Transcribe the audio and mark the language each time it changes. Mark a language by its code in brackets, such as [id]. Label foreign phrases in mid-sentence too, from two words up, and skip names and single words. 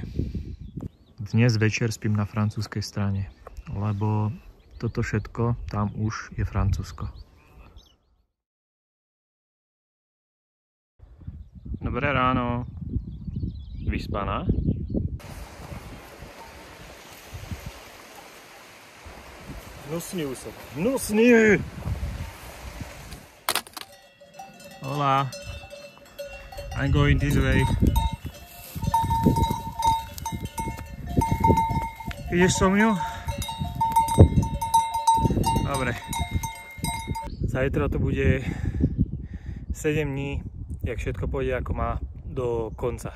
[sk] Dnes večer spím na francúzskej strane, lebo toto všetko tam už je Francúzsko. Dobré ráno. Vyspaná? Hnusný úsok. Hnusný! Hola. [en] I'm going this way. [sk] Ideš so mňou? Dobre. Zajtra to bude 7 dní, jak všetko pôjde ako má do konca.